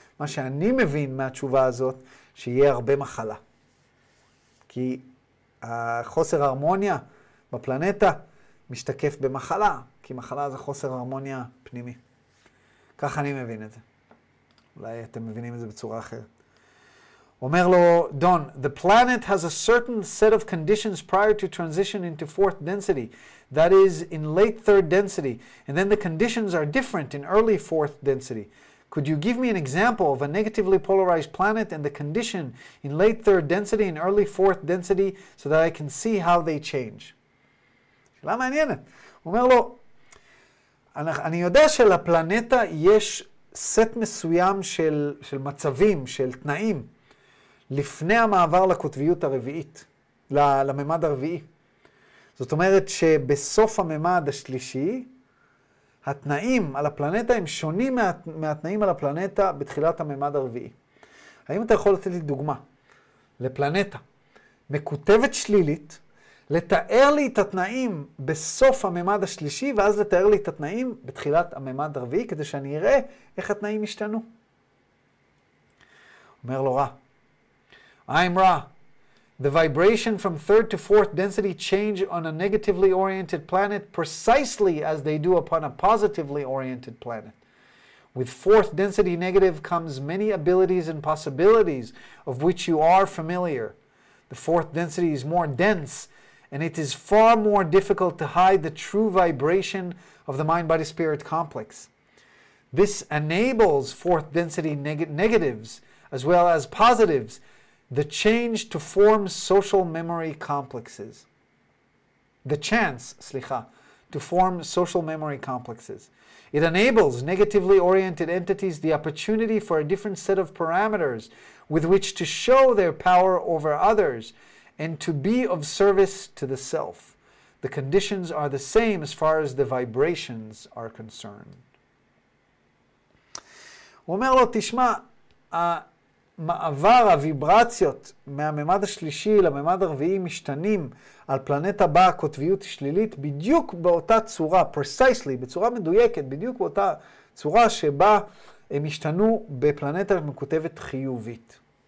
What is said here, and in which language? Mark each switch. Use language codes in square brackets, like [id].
[he] מה שאני מבין מהתשובה הזאת, שיהיה הרבה מחלה. כי החוסר הרמוניה בפלנטה משתקף במחלה, כי מחלה זה חוסר הרמוניה פנימי. ככה אני מבין את זה. אולי אתם מבינים את זה בצורה אחרת. אומר לו, [en] Don, the planet has a certain set of conditions prior to transition into fourth density, that is, in late third density, and then the conditions are different in early fourth density. Could you give me an example of a negatively polarized planet and the condition in late third density and early fourth density so that I can see how they change? [he] שאלה מעניינת. הוא אומר לו, אני יודע שלפלנטה יש סט מסוים של מצבים, של תנאים, לפני המעבר לקוטביות הרביעית, לממד הרביעי. זאת אומרת שבסוף הממד השלישי, התנאים על הפלנטה הם שונים מהתנאים על הפלנטה בתחילת הממד הרביעי. האם אתה יכול לתת לי דוגמה לפלנטה מקוטבת שלילית, לתאר לי את התנאים בסוף הממד השלישי, ואז לתאר לי את התנאים בתחילת הממד הרביעי, כדי שאני אראה איך התנאים השתנו? אומר לו רע. [en] I'm Ra. The vibration from third to fourth density change on a negatively oriented planet precisely as they do upon a positively oriented planet. With fourth density negative comes many abilities and possibilities of which you are familiar. The fourth density is more dense, and it is far more difficult to hide the true vibration of the mind-body-spirit complex. This enables fourth density negatives as well as positives the change to form social memory complexes. The chance, to form social memory complexes. It enables negatively oriented entities the opportunity for a different set of parameters with which to show their power over others and to be of service to the self. The conditions are the same as far as the vibrations are concerned. [he] הוא אומר לו, תשמע, המעבר, הוויברציות מהממד השלישי לממד הרביעי משתנים על פלנטה בה קוטביות שלילית בדיוק באותה צורה, [en] precisely, [he] בצורה מדויקת, בדיוק באותה צורה שבה הם השתנו בפלנטה מקוטבת חיובית.